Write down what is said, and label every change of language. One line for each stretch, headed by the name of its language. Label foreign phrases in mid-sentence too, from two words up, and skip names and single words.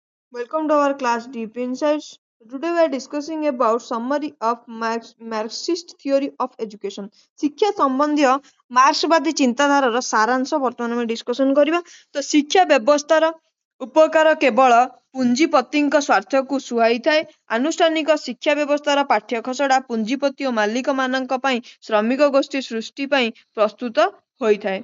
English: Welcome to our class Deep Insights. Today we are discussing about summary of Marxist theory of education.
Odia: ଶିକ୍ଷା ସମ୍ବନ୍ଧୀୟ ମାର୍କ୍ସବାଦୀ ଚିନ୍ତାଧାରାର ସାରାଂଶ ବର୍ତ୍ତମାନ ଆମେ ଡିସ୍କସନ କରିବା। ତ ଶିକ୍ଷା ବ୍ୟବସ୍ଥାର ଉପକାର କେବଳ ପୁଞ୍ଜିପତିଙ୍କ ସ୍ୱାର୍ଥକୁ ସୁହାଇଥାଏ। ଆନୁଷ୍ଠାନିକ ଶିକ୍ଷା ବ୍ୟବସ୍ଥାର ପାଠ୍ୟ ଖସଡ଼ା ପୁଞ୍ଜିପତି ଓ ମାଲିକମାନଙ୍କ ପାଇଁ ଶ୍ରମିକ ଗୋଷ୍ଠୀ ସୃଷ୍ଟି ପାଇଁ ପ୍ରସ୍ତୁତ ହୋଇଥାଏ।